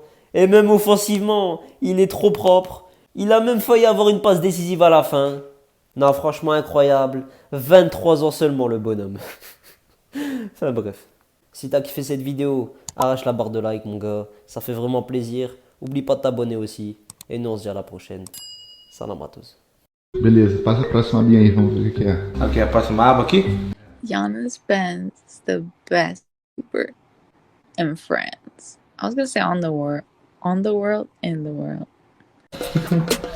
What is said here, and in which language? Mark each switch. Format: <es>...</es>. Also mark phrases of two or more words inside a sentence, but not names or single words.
<fr>Et même offensivement, il est trop propre. Il a même failli avoir une passe décisive à la fin. Non, franchement incroyable. 23 ans seulement le bonhomme. Enfin bref. Si t'as kiffé cette vidéo, arrache la barre de like mon gars. Ça fait vraiment plaisir. Oublie pas de t'abonner aussi. Et nous, on se dit à la prochaine. Salam à tous.</fr> <pt>Beleza, passa a próxima linha aí, vamos ver o que é. Ok, a próxima aba aqui.</pt> <en>Giannis Ben's the best keeper in France. I was gonna say on the world, in the world.</en>